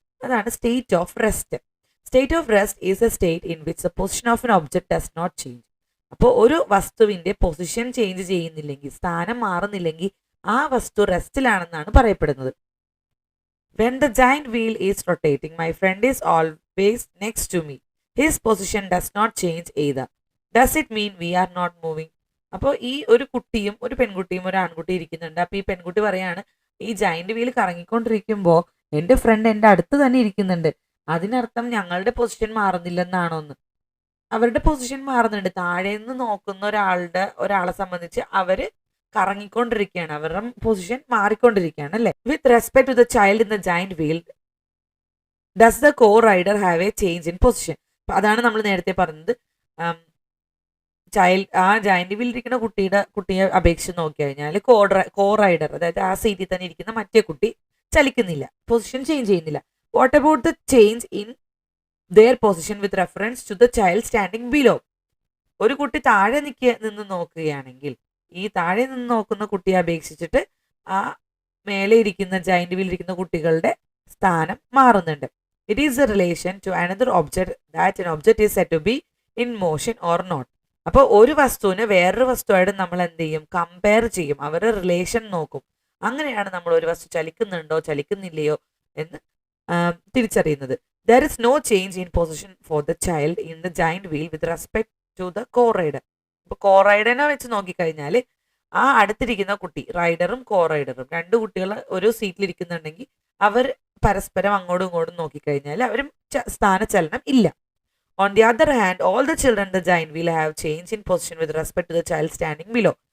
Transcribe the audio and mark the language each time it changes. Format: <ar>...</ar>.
<en>അതാണ് state of rest. State of rest is a state in which the position of an object does not change.</en> <ml>അപ്പോൾ ഒരു വസ്തുവിൻ്റെ position change ചെയ്യുന്നില്ലെങ്കിൽ, സ്ഥാനം മാറുന്നില്ലെങ്കിൽ ആ വസ്തു റെസ്റ്റിലാണെന്നാണ് പറയപ്പെടുന്നത്.</ml> <en>When the giant wheel is rotating, my friend is based next to me. His position does not change either. Does it mean we are not moving?</en> <ml>അപ്പോൾ ഈ ഒരു കുട്ടിയും ഒരു പെൺകുട്ടിയും ഒരു ആൺകുട്ടിയും ഇരിക്കുന്നുണ്ട്. അപ്പോൾ ഈ പെൺകുട്ടി പറയാണ്, ഈ ജയന്റ് വീൽ കറങ്ങിക്കൊണ്ടിരിക്കുമ്പോൾ എൻ്റെ ഫ്രണ്ട് എൻ്റെ അടുത്ത് തന്നെ ഇരിക്കുന്നുണ്ട്, അതിനർത്ഥം ഞങ്ങളുടെ പൊസിഷൻ മാറുന്നില്ലെന്നാണോ എന്ന്. അവരുടെ പൊസിഷൻ മാറുന്നുണ്ട്. താഴെ നിന്ന് നോക്കുന്ന ഒരാളെ സംബന്ധിച്ച് അവര് കറങ്ങിക്കൊണ്ടിരിക്കുകയാണ്, അവരുടെ പൊസിഷൻ മാറിക്കൊണ്ടിരിക്കുകയാണ് അല്ലേ.</ml> <en>With respect to the child in the giant wheel does the co rider have a change in position.</en> <ml>അതാണ് നമ്മൾ നേരത്തെ പറഞ്ഞത്. ആ ജയന്റ് വീൽ ഇരിക്കുന്ന കുട്ടിയെ അപേക്ഷിച്ച് നോക്കി കഴിഞ്ഞാൽ കോ റൈഡർ, അതായത് ആ സീറ്റിൽ തന്നെ ഇരിക്കുന്ന മറ്റേ കുട്ടി ചലിക്കുന്നില്ല, പൊസിഷൻ ചേഞ്ച് ചെയ്യുന്നില്ല.</ml> <en>What about the change in their position with reference to the child standing below?</en> <ml>ഒരു കുട്ടി താഴെ നിന്ന് നോക്കുകയാണെങ്കിൽ ഈ താഴെ നിന്ന് നോക്കുന്ന കുട്ടിയെ അപേക്ഷിച്ചിട്ട് ആ മേലെ ഇരിക്കുന്ന ജയന്റ് വീൽ ഇരിക്കുന്ന കുട്ടികളുടെ സ്ഥാനം മാറുന്നുണ്ട്.</ml> <en>It is a relation to another object that an object is said to be in motion or not.</en> <ml>അപ്പോൾ ഒരു വസ്തുവിന് വേറൊരു വസ്തുവായിട്ട് നമ്മൾ എന്ത് ചെയ്യും, കമ്പയർ ചെയ്യും, അവരുടെ റിലേഷൻ നോക്കും. അങ്ങനെയാണ് നമ്മൾ ഒരു വസ്തു ചലിക്കുന്നുണ്ടോ ചലിക്കുന്നില്ലയോ എന്ന് തിരിച്ചറിയുന്നത്.</ml> <en>There is no change in position for the child in the giant wheel with respect to the co-rider.</en> <ml>ഇപ്പോൾ co-riderനെ വെച്ച് നോക്കിക്കഴിഞ്ഞാൽ ആ അടുത്തിരിക്കുന്ന കുട്ടി, റൈഡറും co-riderും രണ്ട് കുട്ടികൾ ഒരു സീറ്റിലിരിക്കുന്നുണ്ടെങ്കിൽ അവർ പരസ്പരം അങ്ങോട്ടും ഇങ്ങോട്ടും നോക്കിക്കഴിഞ്ഞാൽ അവരും സ്ഥാനചലനം ഇല്ല.</ml> <en>On the other hand, all the children in the giant wheel have changed in position with respect to the child standing below.</en>